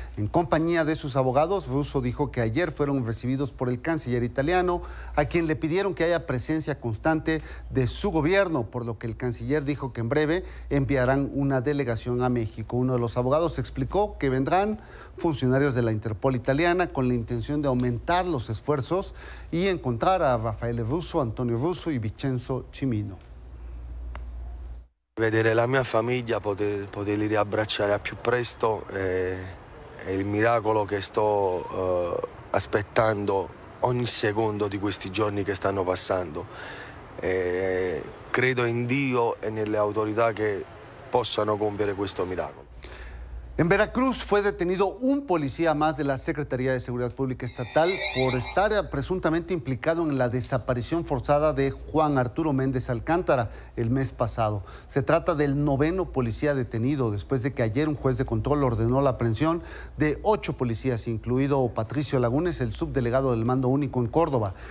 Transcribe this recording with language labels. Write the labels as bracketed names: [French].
[Spanish] En compañía de sus abogados, Russo dijo que ayer fueron recibidos por el canciller italiano, a quien le pidieron que haya presencia constante de su gobierno, por lo que el canciller dijo que en breve enviarán una delegación a México. Uno de los abogados explicó que vendrán funcionarios de la Interpol italiana con la intención de aumentar los esfuerzos y encontrar a Raffaele Russo, Antonio Russo y Vincenzo Cimino. [Italian] Vedere la mia famiglia, poterli riabbracciare a più presto è il miracolo che sto aspettando ogni secondo di questi giorni che stanno passando. Credo in Dio e nelle autorità che possano compiere questo miracolo. [Spanish] En Veracruz fue detenido un policía más de la Secretaría de Seguridad Pública Estatal por estar presuntamente implicado en la desaparición forzada de Juan Arturo Méndez Alcántara el mes pasado. Se trata del 9º policía detenido después de que ayer un juez de control ordenó la aprehensión de 8 policías, incluido Patricio Lagunes, el subdelegado del Mando Único en Córdoba.